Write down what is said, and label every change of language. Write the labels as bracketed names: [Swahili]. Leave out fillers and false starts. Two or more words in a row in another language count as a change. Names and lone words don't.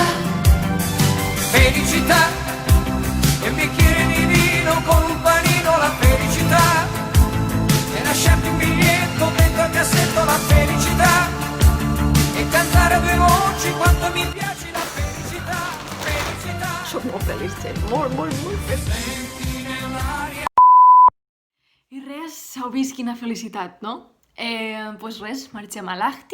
[Italian] Felicità. E un bicchiere di vino con un panino, la felicità. E lasciarti un biglietto dentro al cassetto, la felicità. E cantare a 2 voci quanto mi piace la felicità. Felicità. [Catalan] Soc molt feliç, gent, molt feliç. I res, heu vist quina felicitat, no? Pues res, marxem a Lacti.